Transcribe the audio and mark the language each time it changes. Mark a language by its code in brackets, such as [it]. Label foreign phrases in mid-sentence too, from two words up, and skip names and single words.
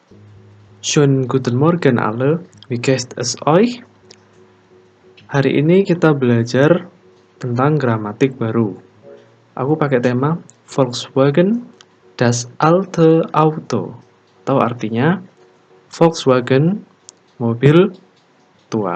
[de] Schönen guten Morgen alle, wie geht es euch? [id] Hari ini kita belajar tentang gramatik baru. Aku pakai tema Volkswagen, [de] das alte Auto. [id] Atau artinya Volkswagen, mobil tua.